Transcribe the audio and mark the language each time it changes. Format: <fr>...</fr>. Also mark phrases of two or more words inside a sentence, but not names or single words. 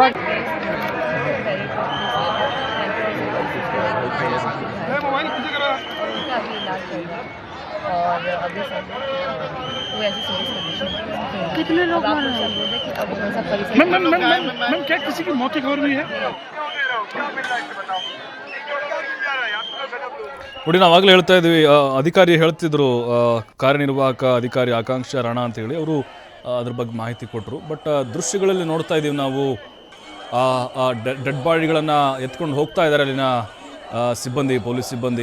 <hi>उनका अभी इलाज चल रहा है और अभी सब लोग कोई ऐसी</hi> <en>serious condition.</en> <hi>कितने लोग अनुरोध है कि अब थोड़ा सा परिसर. मैम क्या किसी की मौत की खबर भी है?</hi> <kn>ನೋಡಿ, ನಾವಾಗಲೇ ಹೇಳ್ತಾ ಇದ್ವಿ, ಅಧಿಕಾರಿ ಹೇಳ್ತಿದ್ರು, ಕಾರ್ಯನಿರ್ವಾಹಕ ಅಧಿಕಾರಿ ಆಕಾಂಕ್ಷ ರಾಣಾ ಅಂತೇಳಿ ಅವರು ಅದ್ರ ಬಗ್ಗೆ ಮಾಹಿತಿ ಕೊಟ್ಟರು. ಬಟ್ ದೃಶ್ಯಗಳಲ್ಲಿ ನೋಡ್ತಾ ಇದ್ದೀವಿ ನಾವು,</kn> <en>dead bodies</en> <kn>ಎತ್ಕೊಂಡು ಹೋಗ್ತಾ ಇದ್ದಾರೆ ಅಲ್ಲಿನ ಸಿಬ್ಬಂದಿ, ಪೊಲೀಸ್ ಸಿಬ್ಬಂದಿ.</kn>